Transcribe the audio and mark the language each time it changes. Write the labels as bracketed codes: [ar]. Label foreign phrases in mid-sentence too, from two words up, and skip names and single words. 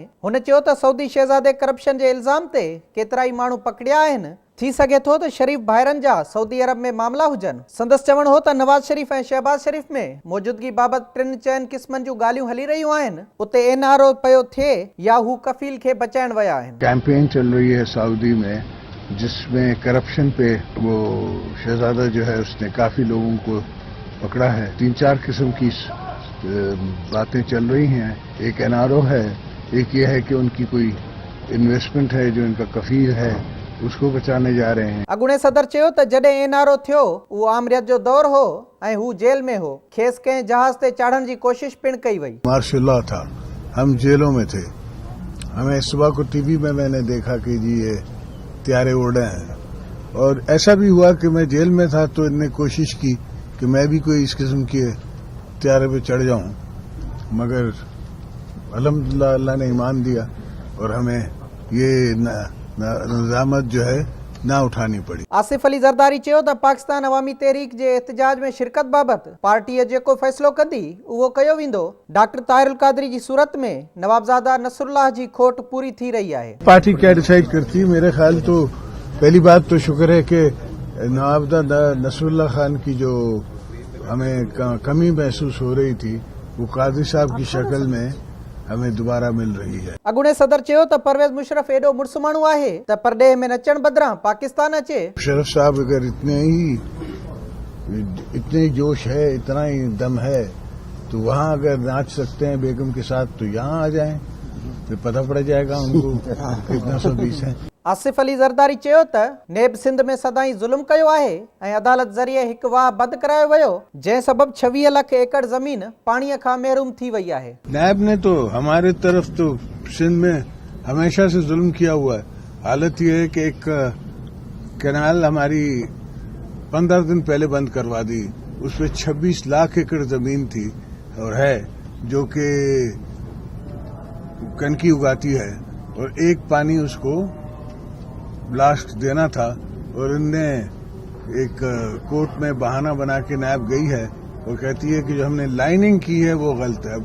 [sd] हुन चयो त सऊदी शहज़ादे करप्शन जे इल्ज़ाम ते केतिरा ई माण्हू पकड़िया आहिनि। थी सके थो त शरीफ भाइरनि जा सऊदी अरब में मामला हुजनि। संदसि चवणु हो त नवाज़ शरीफ ऐं शहबाज शरीफ में मौजूदगी बाबति 3-4 क़िस्मनि जूं ॻाल्हियूं हली रहियूं आहिनि। उते एनआरओ पियो थिए या हू कफ़ील खे बचाइण विया आहिनि। [ur] کیمپین چل رہی ہے سعودی میں جس میں کرپشن پہ وہ شہزادہ جو ہے اس نے کافی لوگوں کو پکڑا ہے. 3-4 قسم کی باتیں چل رہی ہیں. ایک این آر او ہے، ایک یہ ہے کہ ان کی کوئی انویسٹمنٹ ہے جو ان کا کفیل ہے اس کو بچانے جا رہے ہیں. [sd] अॻूणे सदर चयो त जॾहिं एनआरओ थियो उहो आमरियत जो दौर हो ऐं हू जेल में हो। खेसि कंहिं जहाज ते चढ़ण जी कोशिश पिण कई वई। [ur] مارشل تھا، ہم جیلوں میں تھے۔ ہمیں صبح کو ٹی وی میں میں نے دیکھا کہ جی یہ طیارے اڑے ہیں اور ایسا بھی ہوا کہ میں جیل میں تھا تو انہوں نے کوشش کی کہ میں بھی کوئی اس قسم کے طیارے پہ چڑھ جاؤں، مگر الحمدللہ اللہ نے ایمان دیا اور ہمیں یہ ندامت جو ہے نا اٹھانی پڑی. [sd] आसिफ ज़रदारी चयो त पाकिस्तान अवामी तहरीक जे एहतजाज में शिरकत बाबति पार्टी जेको फ़ैसिलो कंदी उहो कयो वेंदो। डॉक्टर ताहिरुल क़ादरी जी सूरत में नवाबज़ादा नसरुल्लाह जी खोट पूरी थी रही है। [ur] پارٹی کیا ڈیسائیڈ کرتی ہے؟ میرے خیال تو پہلی بات تو شکر ہے کہ نوابزادہ نصراللہ خان کی جو ہمیں کمی محسوس ہو رہی تھی وہ قادری صاحب کی شکل میں ہمیں دوبارہ مل رہی ہے. [sd] अॻूणे सदर चयो त परवेज़ मुशर्रफ एॾो मुड़सु माण्हू आहे त परॾेह में नचण बदिरां पाकिस्तान अचे। [ur] مشرف صاحب اگر اتنے جوش ہے، اتنا ہی دم ہے تو وہاں اگر ناچ سکتے ہیں بیگم کے ساتھ تو یہاں آ جائیں، پھر پتا پڑ جائے گا ان کو کتنا 120 ہے. [sd] आसिफ ज़रदारी चयो त नेब सिंध में सदाई ज़ुल्म कयो आहे ऐं अदालत ज़रिए हिकु वाह बंदि करायो वियो जंहिं सबबि 26 लाख एकड़ ज़मीन पाणीअ खां महरूम थी वई आहे। [ur] نیب نے تو ہمارے طرف تو سندھ میں ہمیشہ سے ظلم کیا ہوا ہے. حالت یہ ہے کہ ایک کینال ہماری 15 دن پہلے بند کروا دی، اس میں 26 لاکھ ایکڑ زمین تھی اور ہے جو کہ کنکی اگاتی ہے اور ایک پانی اس کو بلاسٹ دینا تھا اور انہوں نے ایک کورٹ میں بہانہ بنا کے نیب گئی ہے اور کہتی ہے کہ جو ہم نے لائننگ کی ہے وہ غلط ہے.